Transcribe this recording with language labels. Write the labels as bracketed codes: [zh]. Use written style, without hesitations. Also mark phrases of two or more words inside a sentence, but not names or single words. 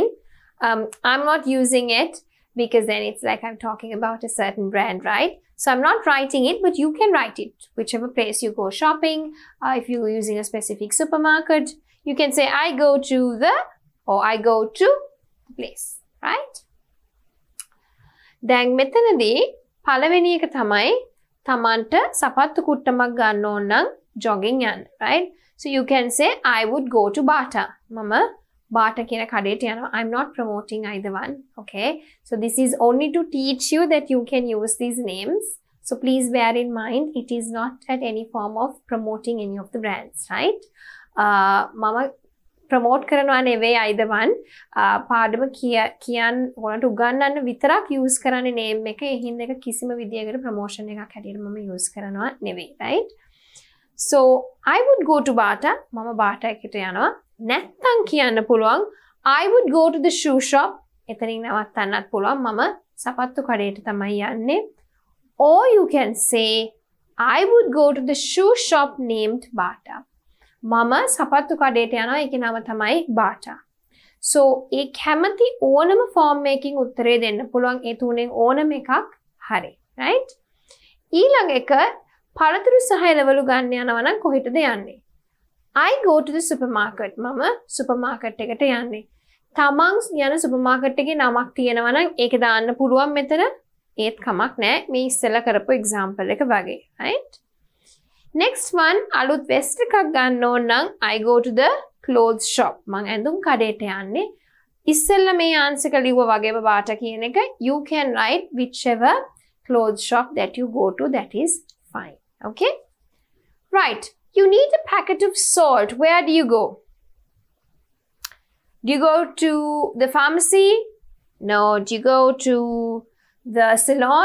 [en] I'm not using it because then it's like I'm talking about a certain brand, right? So I'm not writing it, but you can write it. Whichever place you go shopping, if you're using a specific supermarket, you can say I go to the, or I go to the place, right? [si] දැන් මෙතනදී පළවෙනි එක තමයි තමන්ට සපත්තු කුට්ටමක් ගන්න ඕන නම් jogging යන්න, right? [en] So you can say I would go to Bata. [si] මම Bata කියන කඩේට යනවා. [en] I'm not promoting either one, okay? So this is only to teach you that you can use these names. So please bear in mind, it is not at any form of promoting any of the brands, right? [si] මම promote කරනවා නෙවෙයි [en] either one. [si] පාඩම කියන් ඔයාලට උගන්වන්න විතරක් use කරන්නේ name එක. ඒ හින්දා එක කිසිම විදියකට promotion එකක් හැටියට මම use කරනවා නෙවෙයි, right? [en] So I would go to Bata. [si] මම Bata එකට යනවා. නැත්තම් කියන්න පුළුවන් [en] I would go to the shoe shop. [si] එතනින් නවත්තන්නත් පුළුවන්. මම සපත්තු කඩේට තමයි යන්නේ. [en] Or you can say I would go to the shoe shop named Bata. [si] මම සපත්තු කඩේට යනවා. ඒකේ නම තමයි Bata. So ඒ කැමති ඕනම form එකකින් උත්තරේ දෙන්න පුළුවන්. ඒ තුනෙන් ඕනම එකක් හරි. right? ඊළඟ එක පළතුරු සහ එළවලු ගන්න යනවා නම් කොහෙටද යන්නේ? [en] I go to the supermarket. [si] මම supermarket එකට යන්නේ. තමන් යන supermarket එකේ නමක් තියෙනවා නම් ඒක දාන්න පුළුවන් මෙතන. ඒත් කමක් නැහැ. මේ ඉස්සෙල්ලා කරපු example එක වගේ. right? [en] Next one, අලුත් vest [si] එකක් ගන්න ඕන නම් [en] I go to the clothes shop. [si] මං ඇඳුම් කඩේට යන්නේ. ඉස්සෙල්ලා මේ answer එක ලිව්වා වගේම Bata කියන එක. [en] You can write whichever clothes shop that you go to, that is fine. Okay? Right. You need a packet of salt. Where do you go? Do you go to the pharmacy? No. Do you go to the salon? No.